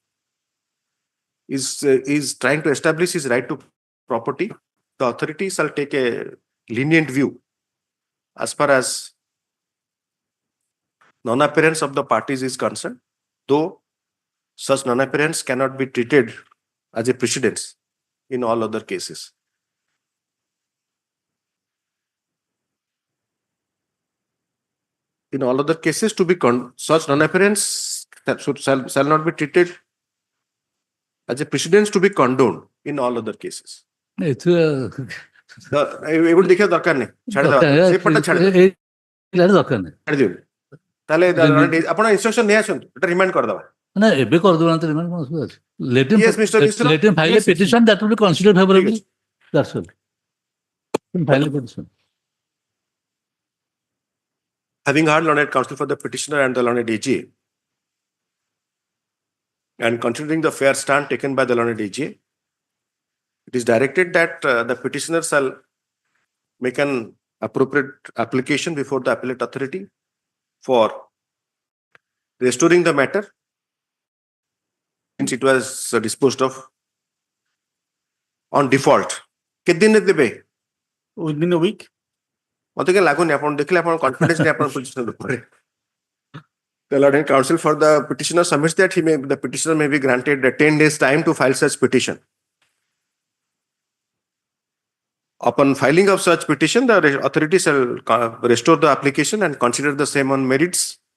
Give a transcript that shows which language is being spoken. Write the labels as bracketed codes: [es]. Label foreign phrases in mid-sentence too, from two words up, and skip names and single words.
[en] is trying to establish his right to property, the authority shall take a lenient view as far as non-appearance of the parties is concerned, though such non-appearance cannot be treated as a precedence in all other cases. In all other cases, to be such non-appearance shall not be treated as a precedence to be condoned in all other cases. [or] ଏଗୁଡି ଦେଖିବା ଦରକାର ନାହିଁ, ଛାଡ଼ିଦେବା, ସେପଟା ଛାଡ଼ିଦେବା, ତାହେଲେ ଆପଣ ଇନଷ୍ଟ୍ରକ୍ସନ ନେଇ ଆସନ୍ତୁ, ଏଟା ରିମାଇଣ୍ଡ କରିଦେବା। ନା ଏବେ କରିଦେବାନ୍ତି ରିମାଇଣ୍ଡ, କ'ଣ ଅସୁବିଧା ଅଛି? [en] Let him file a petition that will be considered favorably. That's all. File a petition. Having heard learned counsel for the petitioner and the learned AG, and considering the fair stand taken by the learned AG, It is directed that the petitioner shall make an appropriate application before the appellate authority for restoring the matter since it was disposed of on default. [or] କେତେ ଦିନ ଦେବେ? [en] within a week. [or] ମତେ କାଇଁ ଲାଗୁନି ଆପଣ ଦେଖିଲେ ଆପଣ କନଫିଡେନ୍ସ ନାହିଁ ଆପଣ ପୋଜିସନ ଉପରେ. [en] The Lord and Counsel for the petitioner submits that the petitioner may be granted 10 days time to file such petition. Upon filing of such petition, the authority shall restore the application and consider the same on merits.